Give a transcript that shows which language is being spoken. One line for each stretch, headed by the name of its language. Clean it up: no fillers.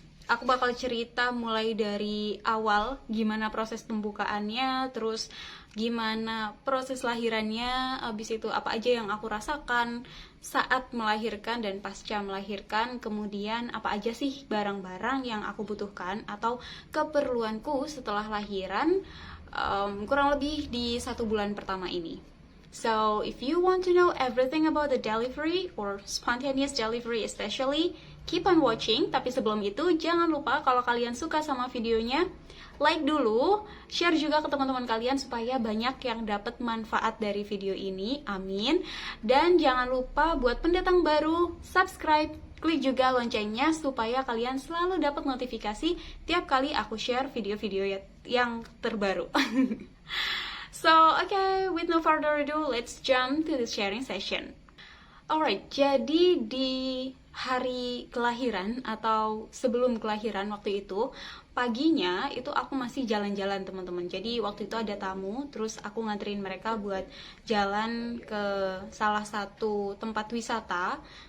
Indonesian: Aku bakal cerita mulai dari awal gimana proses pembukaannya, terus gimana proses lahirannya, habis itu apa aja yang aku rasakan saat melahirkan dan pasca melahirkan, kemudian apa aja sih barang-barang yang aku butuhkan atau keperluanku setelah lahiran, kurang lebih di 1 bulan pertama ini.
English: So, if you want to know everything about the delivery or spontaneous delivery especially, keep on watching.
Indonesian: Tapi sebelum itu, jangan lupa kalau kalian suka sama videonya, like dulu, share juga ke teman-teman kalian supaya banyak yang dapat manfaat dari video ini. Amin. Dan jangan lupa buat pendatang baru, subscribe, klik juga loncengnya supaya kalian selalu dapat notifikasi tiap kali aku share video-video yang terbaru.
English: So, okay, with no further ado, let's jump to the sharing session.
Indonesian: Alright, jadi di hari kelahiran atau sebelum kelahiran waktu itu, paginya itu aku masih jalan-jalan teman-teman. Jadi waktu itu ada tamu, terus aku nganterin mereka buat jalan ke salah satu tempat wisata.